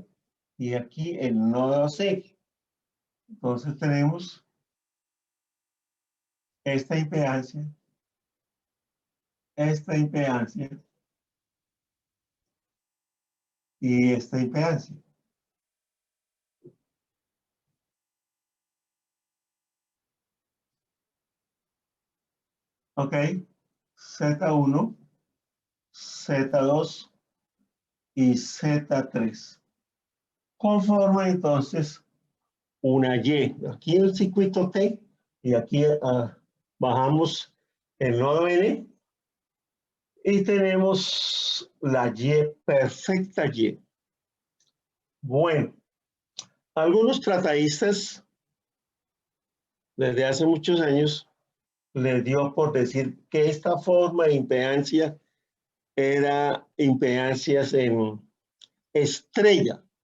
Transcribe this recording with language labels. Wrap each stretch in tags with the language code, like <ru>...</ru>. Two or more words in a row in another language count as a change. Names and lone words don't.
<es>Y aquí el nodo C. Entonces tenemos esta impedancia y esta impedancia. ¿Ok? Z1, Z2 y Z3. Conforma entonces una Y. Aquí el circuito T y aquí bajamos el nodo N y tenemos la Y, perfecta Y. Bueno, algunos tratadistas desde hace muchos años les dio por decir que esta forma de impedancia era impedancias en estrella.</es>